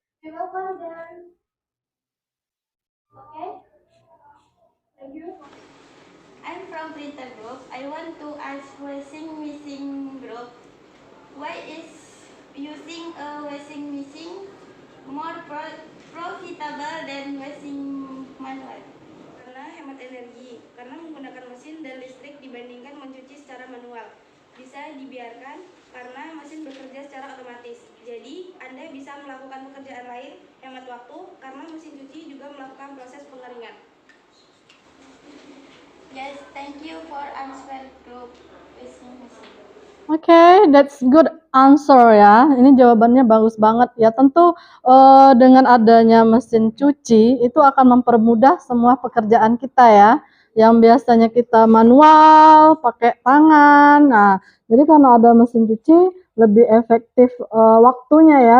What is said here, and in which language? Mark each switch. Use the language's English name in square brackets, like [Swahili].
[English] We welcome them. Okay? Thank you. I'm from printer group. I want to ask washing machine group. Why is using a washing machine more profitable than washing manual? [Indonesian] Karena hemat energi, karena menggunakan mesin dan listrik dibandingkan mencuci secara manual. Bisa dibiarkan karena mesin bekerja secara otomatis. Jadi, Anda bisa melakukan pekerjaan lain, hemat waktu, karena mesin cuci juga melakukan proses pengeringan. [English] Yes, thank you for answer group washing machine. Okay, that's good answer ya. [Indonesian] Ini jawabannya bagus banget ya. Tentu dengan adanya mesin cuci itu akan mempermudah semua pekerjaan kita ya. Yang biasanya kita manual, pakai tangan. Nah, jadi karena ada mesin cuci lebih efektif waktunya ya.